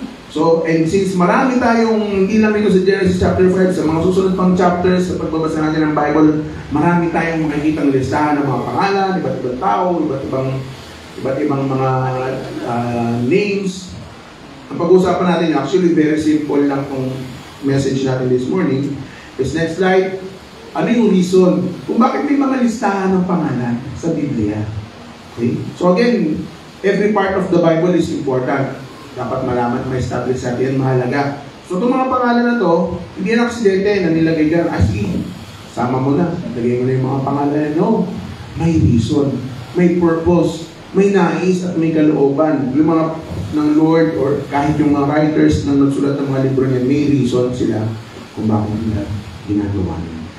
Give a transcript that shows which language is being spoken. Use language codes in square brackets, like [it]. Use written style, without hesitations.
[en] So, and since [tl] marami tayong, hindi lang ito sa Genesis chapter 5, sa mga susunod pang chapters, sa pagbabasa natin ng Bible, marami tayong makikitang listahan ng mga pangalan, iba't ibang tao, iba't ibang mga names. Ang pag-uusapan natin, [en] actually very simple [tl] lang kung message natin [en] this morning. Is next slide, [tl] ano yung reason kung bakit may mga listahan ng pangalan sa Biblia? [en] Okay? So again, every part of the Bible is important. [tl] Dapat malaman, ma-establish sa atin, mahalaga. So itong mga pangalan na to, hindi yan aksidente na nilagay dyan, [en] as in, [tl] sama mo na, lagay mo na yung mga pangalan. No, may reason, may purpose, may nais at may kalooban. Yung mga ng Lord or kahit yung mga [en] writers [tl] na nagsulat ng mga libro niya, may reason sila kung bakit nila ginagawa niya.